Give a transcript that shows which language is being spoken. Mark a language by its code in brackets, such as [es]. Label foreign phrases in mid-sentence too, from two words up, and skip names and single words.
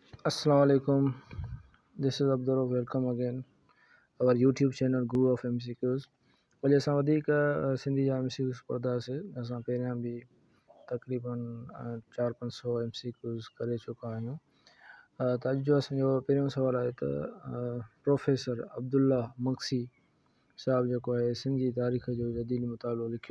[en] Assalamualaikum. This is Abdur. Welcome again. Our YouTube channel Guru of MCQs. [sd] वजह सां वधीक सिंधी जा MCQs पढ़ंदासीं। असां पहिरियां बि तक़रीबन 400-500 MCQs करे चुका आहियूं। त अॼु जो असांजो पहिरियों सुवालु आहे त प्रोफेसर अब्दुल्ला मक्सी साहिबु जेको आहे सिंधी तारीख़ जो जदीद मुतालो लिखियो।